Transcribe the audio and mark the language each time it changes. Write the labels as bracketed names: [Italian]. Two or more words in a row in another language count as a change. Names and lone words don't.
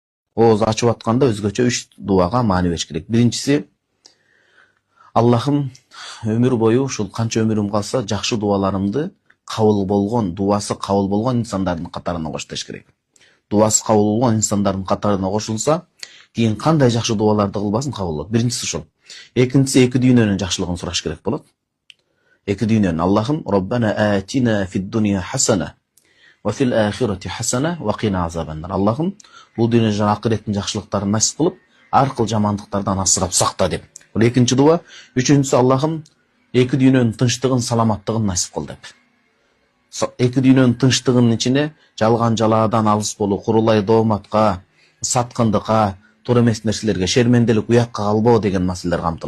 [Kyrgyz] ооз ачып атканда өзгөчө 3 дуага маани бериш керек. Биринчиси, Аллахым өмүр бою ушул канча өмүрүм калса жакшы дуаларымды кабыл болгон, дуасы кабыл болгон инсандардын катарына кош деш керек. Дуасы кабыл болгон инсандардын катарына кошулса, кийин кандай жакшы дуаларды кылбасын кабыл болот. Биринчиси ушул. Экинчиси, эки дүйнөнүн жакшылыгын сураш керек болот. Эки дүйнөнүн. Аллахым [Arabic] ربنا آتنا في الدنيا حسنة وفي الآخرة حسنة وقنا عذاب النار. [Kyrgyz] Аллахым бул дүйнө жана акыреттин жакшылыктарын насип кылып, аркыл жамандыктардан асырап сакта деп. Бул экинчи дуа. Үчүнчүсү, Аллахым эки дүйнөнүн тынчтыгын, саламаттыгын насип кыл деп. Эки дүйнөнүн тынчтыгынын ичине жалган жалаадан алыс болуу, курулай дооматка, саткындыкка, туура эмес нерселерге, шерменделик, уякка калбоо деген маселелер камтылат.